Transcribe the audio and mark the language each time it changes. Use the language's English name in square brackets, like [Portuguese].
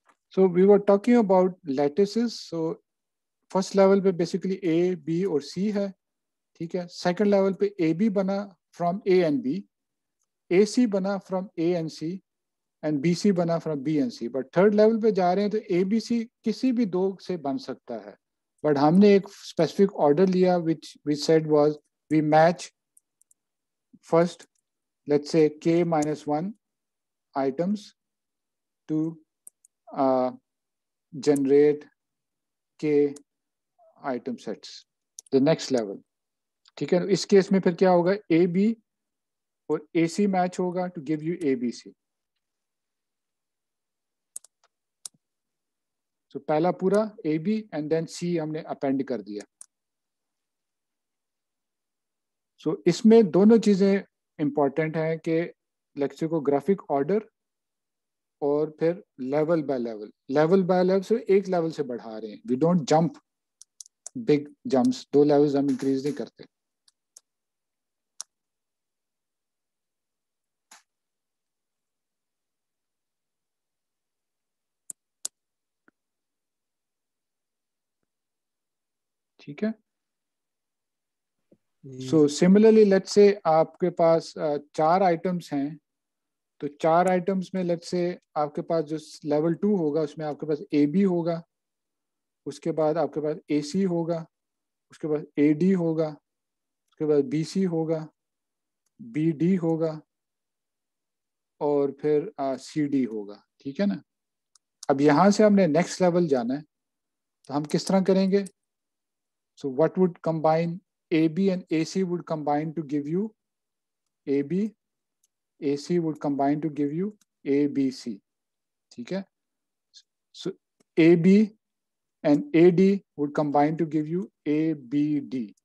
[English] So we were talking about lattices. So first level [Hindi] पे basically A, B और C है. ठीक है. [English] Second level पे AB बना from A and B, AC बना from A and C, and BC बना from B and C. [Hindi] But third level पे जा रहे हैं तो ABC किसी भी दो से बन सकता है. [English] But [Hindi] हमने एक specific order लिया [English] which we said was we match first, let's say K minus 1 items to generate K item sets. The next level. [Hindi] ठीक है. इस केस में फिर क्या होगा? AB और AC मैच होगा [English] to give you ABC. [Hindi] So पहला पूरा AB and then C हमने append कर दिया. So इसमें दोनों चीजें important हैं कि लेक्सिकोग्राफिक ऑर्डर और फिर लेवल बाय लेवल से एक लेवल से बढ़ा रहे हैं. [English] We don't jump big jumps. [Hindi] 2 levels हम इंक्रीज नहीं करते. ठीक है. सो सिमिलरली लेट्स से आपके पास 4 आइटम्स हैं. तो 4 आइटम्स में लेट्स से आपके पास जो लेवल 2 होगा उसमें आपके पास AB होगा, उसके बाद आपके पास AC होगा, उसके बाद AD होगा, उसके बाद BC होगा, BD होगा और फिर CD होगा. ठीक है ना. अब यहां से हमने नेक्स्ट लेवल जाना है तो हम किस तरह करेंगे? [English] So what would combine AB and AC would combine to give you AB, AC would combine to give you ABC. [Hindi] ठीक है. [English] So AB and AD would combine to give you ABD.